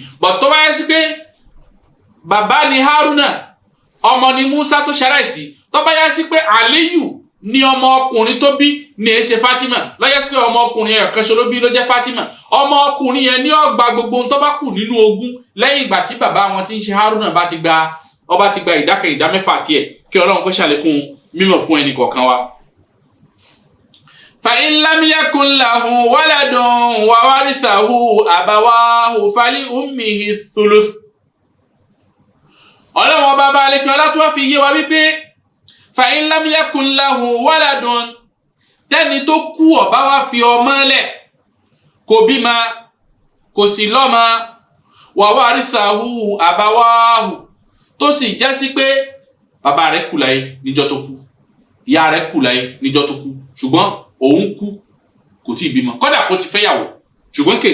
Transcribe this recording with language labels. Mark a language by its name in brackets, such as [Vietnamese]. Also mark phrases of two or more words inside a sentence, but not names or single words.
[Yoruba] But tó bá yẹ sí pé bàbá ni Haruna ọmọ ni Musa tó ṣaláìsí tó bá yẹ sí pé Aliyu ni ọmọ ọkùnrin tó bí ní èé ṣe Fatima lọ́yẹ́ sí pé ọmọ ọkùnrin ẹ̀yọ̀ kan ṣo ló bí ló jẹ́ Fatima. Ọmọ ọkùnrin yẹn ní ó gba gbogbo ohun tó bá kù nínú ogún lẹ́yìn ìgbà tí bàbá wọn tí ń ṣe Haruna bá ti gba ìdá kan ìdá mẹ́fà tiẹ̀ kí Ọlọ́run kó ṣàlékún mímọ̀ fún ẹnì kọ̀ọ̀kan wa. [Arabic] فإن لم يكن له ولد وورثه أبواه فلأمه الثلث. [Yoruba] Ọlọ́run ọba bá lè kí ọlá tó wá fi yé wa wípé [Arabic] فإن لم يكن له ولد [Yoruba] tẹ́ni tó kú ó bá wá fi ọmọ lẹ̀ kò bímọ kò sí lọ́mọ [Arabic] وورثه أبواه [Yoruba] tó sì jẹ́ sí pé bàbá rẹ̀ kú láyé níjọ́ tó kú ìyá rẹ̀ kú láyé níjọ́ tó kú ṣùgbọ́n òun kú kò tí ì bímọ kódà kó ti fẹ́yàwó ṣùgbọ́n kò